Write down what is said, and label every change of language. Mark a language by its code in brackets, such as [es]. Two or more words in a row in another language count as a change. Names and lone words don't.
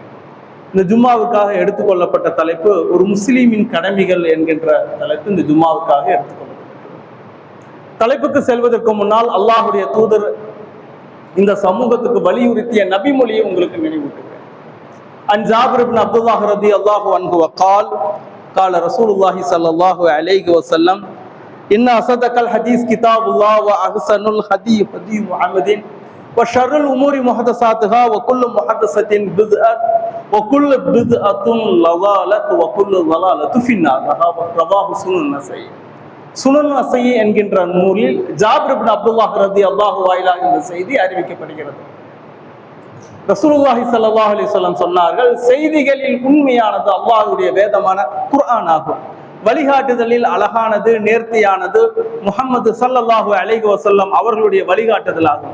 [ta] இந்த ஜும்மாவுக்காக எடுத்துக்கொள்ளப்பட்ட தலைப்பு ஒரு முஸ்லீமின் கடமைகள் என்கின்ற தலைப்பு இந்த ஜும்மாவுக்காக எடுத்துக்கொள்ளப்பட்டது. தலைப்புக்கு செல்வதற்கு முன்னால் அல்லாஹுடைய தூதர் இந்த சமூகத்துக்கு வலியுறுத்திய நபிமொழியை உங்களுக்கு நினைவூட்டுகிறேன். [ar] عن جابر بن عبد الله رضي الله عنه وقال قال رسول الله صلى الله عليه وسلم إن أصدق الحديث كتاب الله وأحسن الهدي هدي محمد وشر الأمور محدثاتها وكل محدثة بدعة وكل بدعة ضلالة وكل ضلالة في النار رواه سنن النسائي. [ta] சுனன் நஸீ என்கின்ற நூலில் ஜாபிர் இப்னு அப்துல்லாஹ் [ar] رضي الله عنه [ta] இந்த செய்தி அறிவிக்கப்படுகிறது. [ar] رسول الله صلى الله عليه وسلم [ta] சொன்னார்கள், செய்திகளில் உண்மையானது அல்லாஹ்வுடைய வேதமான குர்ஆன் ஆகும். வழிகாட்டுதலில் அழகானது நேர்த்தியானது முஹம்மது [ar] صلى الله عليه وسلم [ta] அவர்களுடைய வழிகாட்டுதல் ஆகும்.